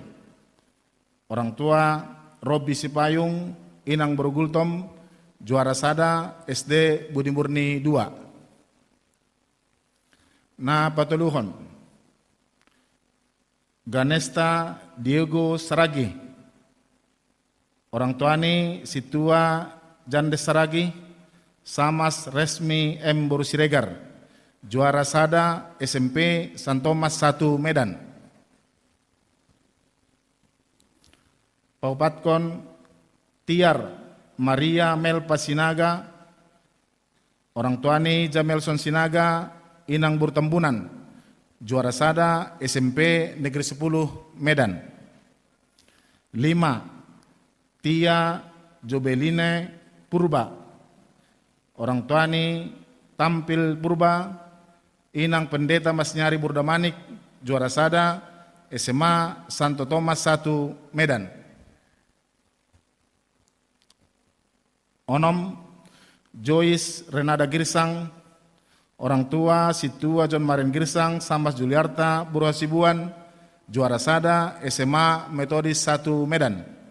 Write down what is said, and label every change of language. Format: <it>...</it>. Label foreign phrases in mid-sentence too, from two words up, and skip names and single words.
<id>Orang tua</id> <bbc>Robby Sipayung, Inang Borogultom, juara sada SD Budi Murni 2. Na patuluhon, Ganesta Diego Saragi.</bbc> <id>Orang tuani</id> <bbc>Situa Jandes Saragi, Samas Resmi M. Boru Siregar, juara sada SMP San Thomas 1 Medan. Paupatkon Tiar Maria Melpa Sinaga,</bbc> <id>orang tuani</id> <bbc>Jamelson Sinaga, Inang Burtembunan, juara sada SMP Negeri 10 Medan. 5. Tia Jobeline Purba,</bbc> <id>orang tuani</id> <bbc>Tampil Purba, Inang Pendeta Mas Nyari Burdamanik, juara sada SMA Santo Thomas 1 Medan. Onom Joyce Renada Girsang,</bbc> <id>orang tua</id> <bbc>Situa John Maren Girsang, Samas Juliarta Burhasibuan, juara sada SMA Metodis 1 Medan.</bbc>